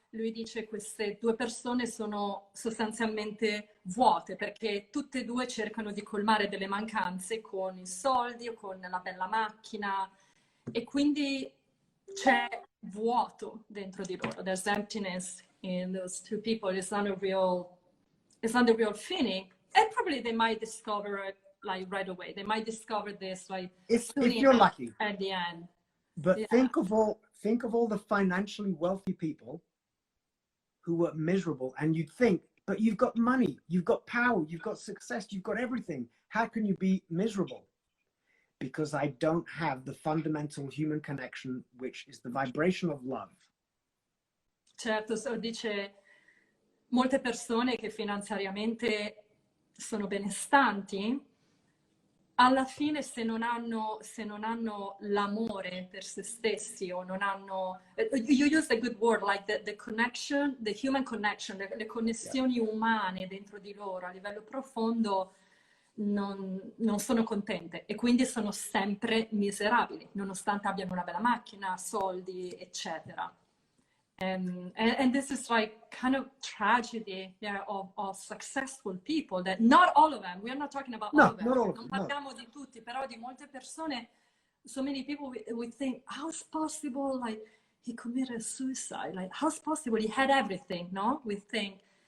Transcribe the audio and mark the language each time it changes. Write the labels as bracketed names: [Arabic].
[Italian] lui dice queste due persone sono sostanzialmente vuote perché tutte e due cercano di colmare delle mancanze con i soldi o con la bella macchina e quindi c'è vuoto dentro di loro. [English] There's emptiness in those two people. It's not the real feeling. And probably they might discover it like right away. They might discover this like if you're lucky at the end. But yeah. think of all the financially wealthy people who were miserable, and you'd think, but you've got money, you've got power, you've got success, you've got everything. How can you be miserable? Because I don't have the fundamental human connection, which is the vibration of love. [Italian] Certo, so dice molte persone che finanziariamente sono benestanti, alla fine se non hanno l'amore per se stessi o non hanno, [English] you use a good word, like the connection, the human connection, [Italian] le connessioni umane dentro di loro a livello profondo non sono contente e quindi sono sempre miserabili, nonostante abbiano una bella macchina, soldi, eccetera. [English] And this is like kind of tragedy, yeah, of successful people that not all of them, we are not talking about all of them, [Italian] non parliamo di tutti, però di molte persone, [English] so many people we think, how's possible, like he committed suicide, like how's possible, he had everything, no? We think.